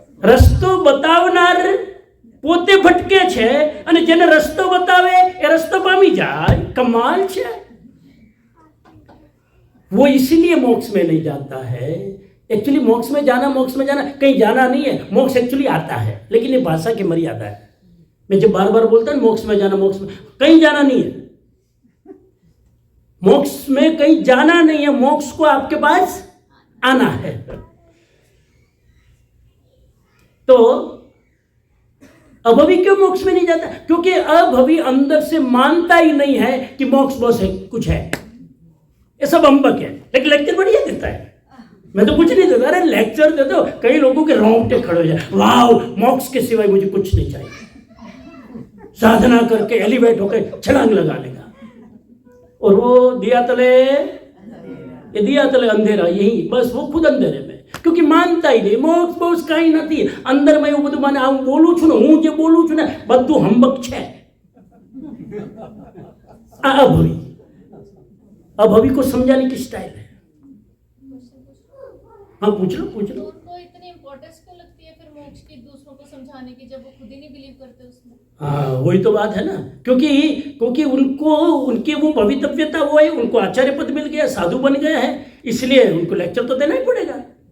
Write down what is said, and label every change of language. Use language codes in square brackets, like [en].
[gu] રસ્તો બતાવનાર પોતે ભટકે છે અને જેને રસ્તો બતાવે એ રસ્તો પામી જાય. કમાલ છે. [hi] वो इसीलिए मोक्ष में नहीं जाता है. एक्चुअली मोक्ष में जाना कहीं जाना नहीं है. मोक्ष एक्चुअली आता है, लेकिन ये भाषा की मर्यादा है. मैं जब बार बार बोलता हूँ मोक्ष में जाना, मोक्ष में कहीं जाना नहीं है. मोक्ष में कहीं जाना नहीं है, मोक्ष को आपके पास आना है. तो अभवी क्यों मोक्ष में नहीं जाता? क्योंकि अभवी अंदर से मानता ही नहीं है कि मोक्ष बस है, कुछ है. ये सब अम्बक है. लेकिन लेक्चर बढ़िया देता है. मैं तो कुछ नहीं देता. अरे लेक्चर दे दो, कई लोगों के रोंगटे खड़े हो जाए. वाह, मोक्ष के सिवाय मुझे कुछ नहीं चाहिए. साधना करके एलिवेट होकर छलांग लगा लेगा. और वो दिया तले अंधेरा, यही बस वो खुद अंधेरे में, क्योंकि मानता ही नहीं. मोक्ष कहीं [gu] નથી. અંદર મેં એવું બધું મને હું બોલું છું ને, હું જે બોલું છું ને બધું હંબક છે. આ [hi] अभवी को समझाने की स्टाइल है. हाँ पूछ लो. उनको इतनी इम्पोर्टेंस क्यों लगती है फिर मोक्ष की दूसरों को समझाने की, जब वो खुद ही नहीं बिलीव करते उसमें? हाँ वही तो बात है ना. क्योंकि उनको उनकी वो भवितव्यता वो है, उनको आचार्य पद मिल गया, साधु बन गया है, इसलिए उनको लेक्चर तो देना ही पड़ेगा.